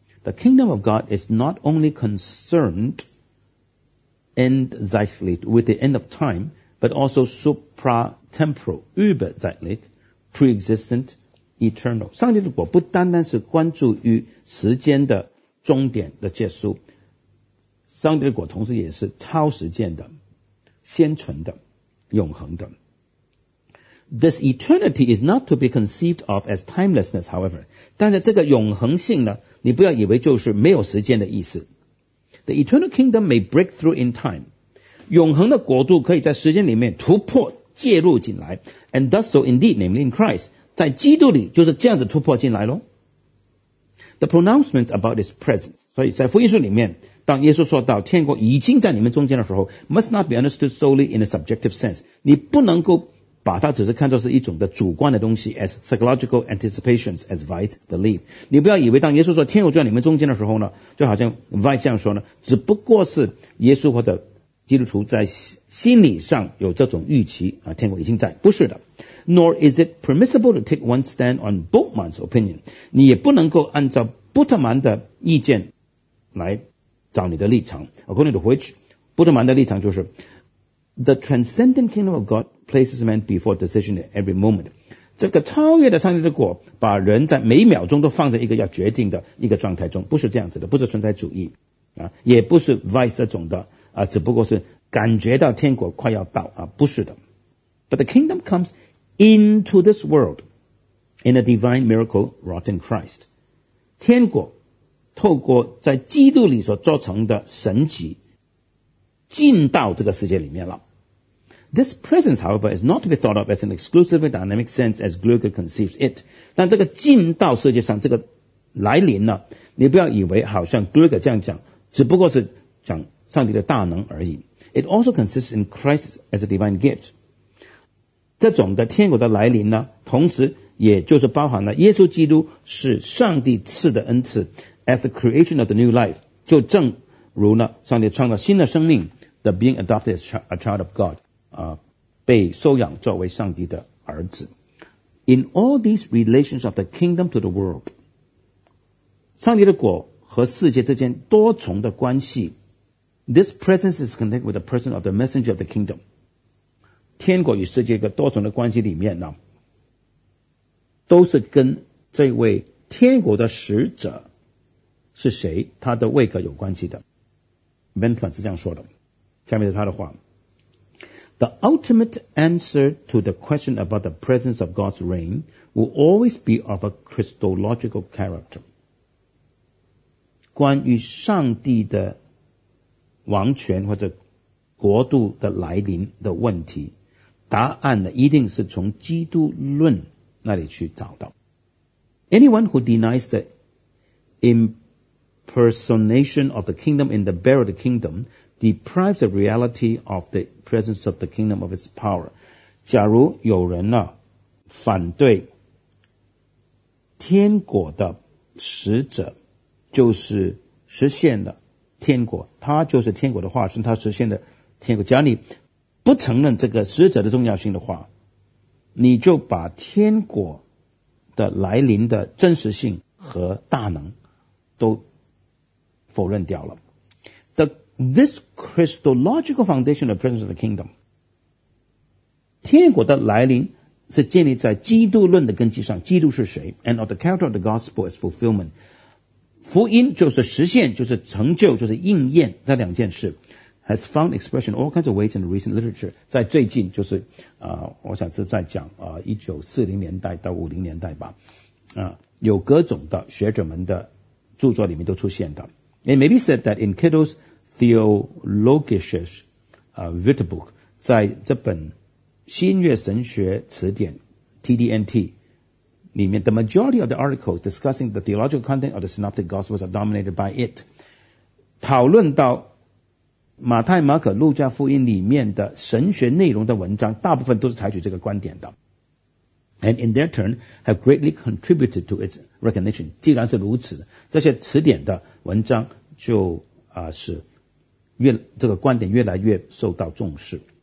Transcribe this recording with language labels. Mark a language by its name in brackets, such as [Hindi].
[English] The kingdom of God is not only concerned endzeitlich with the end of time， but also supratemporal überzeitlich preexistent eternal。 [Chinese] 上帝的国不单单是关注于时间的终点的结束，上帝的国同时也是超时间的、先存的、永恒的。 [English] This eternity is not to be conceived of as timelessness, however. [Chinese] 但是这个永恒性呢，你不要以为就是没有时间的意思。 [English] The eternal kingdom may break through in time. [Chinese] 永恒的国度可以在时间里面突破、介入进来。 [English] And thus so indeed, namely in Christ. [Chinese] 在基督里就是这样子突破进来咯。 [English] The pronouncements about its presence. [Chinese] 所以在福音书里面，当耶稣说到天国已经在你们中间的时候， [English] must not be understood solely in a subjective sense. [Chinese] 你不能够把它只是看作是一种的主观的东西， [English] as psychological anticipations, as Weiss believe. [Chinese] 你不要以为当耶稣说天国在你们中间的时候呢，就好像 Weiss 这样说呢，只不过是耶稣或者基督徒在心理上有这种预期啊，天国已经在，不是的。 [English] Nor is it permissible to take one stand on Bultmann's opinion. [Chinese] 你也不能够按照布特曼的意见来找你的立场。 [English] According to which, [Chinese] 布特曼的立场就是 [English] The transcendent kingdom of God places man before decision at every moment. [Chinese] 这个超越的上帝的国把人在每秒钟都放在一个要决定的一个状态中，不是这样子的，不是存在主义啊，也不是 Weiss 这种的啊，只不过是感觉到天国快要到啊，不是的。 [English] But the kingdom comes into this world in a divine miracle wrought in Christ. [Chinese] 天国透过在基督里所做成的神迹进到这个世界里面了。 [English] This presence, however, is not to be thought of as an exclusively dynamic sense as Gluger conceives it. [Chinese] 但这个进到世界上这个来临呢，你不要以为好像 Gluger 这样讲，只不过是讲上帝的大能而已。 [English] It also consists in Christ as a divine gift. [Chinese] 这种的天国的来临呢，同时也就是包含了耶稣基督是上帝赐的恩赐 [English] as the creation of the new life. [Chinese] 就正如呢上帝创造新的生命 [English] the being adopted as a child of God. [Chinese] 被收养作为上帝的儿子。 [English] In all these relations of the kingdom to the world, [Chinese] 上帝的国和世界之间多重的关系， [English] this presence is connected with the person of the messenger of the kingdom. [Chinese] 天国与世界的多重的关系里面呢，都是跟这位天国的使者是谁，他的位格有关系的。 Ventran 是这样说的，下面是他的话。 [English] The ultimate answer to the question about the presence of God's reign will always be of a Christological character. [Chinese] 关于上帝的王权或者国度的来临的问题，答案呢一定是从基督论那里去找到。 [English] Anyone who denies the impersonation of the kingdom in the bearer of the kingdom deprives the reality of the presence of the kingdom of its power. [Chinese] 假如有人呢反对天国的使者就是实现的天国，他就是天国的化身，他实现的天国，假如你不承认这个使者的重要性的话，你就把天国的来临的真实性和大能都否认掉了。 [English] This Christological foundation of the presence of the kingdom. [Chinese] 天国的来临是建立在基督论的根基上，基督是谁 [English] ?And of the character of the gospel as fulfillment. [Chinese] 福音就是实现，就是成就，就是应验，这两件事。 [English] has found expression all kinds of ways in recent literature. [Chinese] 在最近就是、我想是在讲、1940年代到50年代吧、有各种的学者们的著作里面都出现的。 [English] It may be said that in Kittel's Theologisches Wörterbuch, [Chinese] 在这本新月神学词典 TDNT 里面 [English] the majority of the articles discussing the theological content of the Synoptic Gospels are dominated by it. [Chinese] 讨论到马太马可路加福音里面的神学内容的文章大部分都是采取这个观点的。 [English] And in their turn, have greatly contributed to its recognition. [Chinese] 既然是如此，这些词典的文章就、是越这个观点越来越受到重视。